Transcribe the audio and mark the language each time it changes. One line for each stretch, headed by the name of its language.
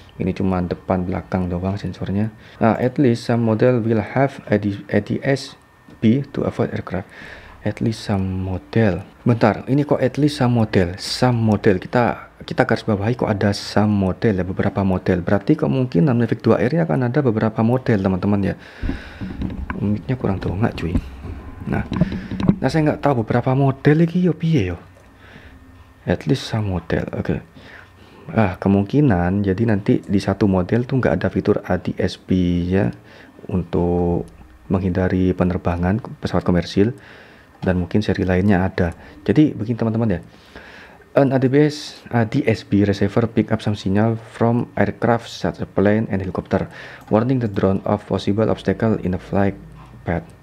Indonesian: Ini cuma depan belakang doang sensornya.
English: At least some model will have ADS-B to avoid aircraft. At least some model.
Indonesian: Bentar, ini kok
English: at least some model? Some model
Indonesian: kita garis bawahi kok ada
English: some model
Indonesian: ya, beberapa model. Berarti kemungkinan Mavic 2 Air akan ada beberapa model teman-teman ya. Mic-nya kurang dongak cuy. Nah saya nggak tahu beberapa model lagi
Javanese: yo piye yo.
English: At least some model. Oke.
Indonesian: Kemungkinan jadi nanti di satu model tuh nggak ada fitur ADS-B ya, untuk menghindari penerbangan pesawat komersil, dan mungkin seri lainnya ada. Jadi begini teman-teman ya,
English: An DSB receiver pick up some signal from aircraft such as plane and helicopter, warning the drone of possible obstacle in the flight path.